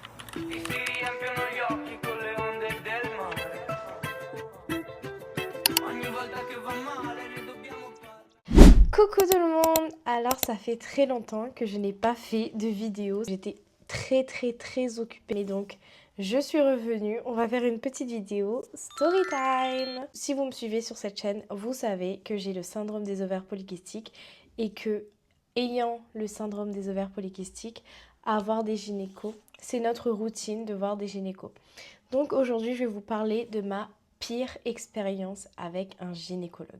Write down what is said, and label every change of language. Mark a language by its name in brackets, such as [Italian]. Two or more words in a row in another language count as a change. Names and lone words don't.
[Italian] E si riempiono gli occhi con le onde del mare. Ogni volta che va male ne dobbiamo parlare. [French] Coucou tout le monde! Alors ça fait très longtemps que je n'ai pas fait de vidéo. J'étais très occupée, donc je suis revenue. On va faire une petite vidéo [English] story time. [French] Si vous me suivez sur cette chaîne, vous savez que j'ai le syndrome des ovaires polykystiques et que, ayant le syndrome des ovaires polykystiques, avoir des gynécos, c'est notre routine de voir des gynécos. Donc aujourd'hui, je vais vous parler de ma pire expérience avec un gynécologue.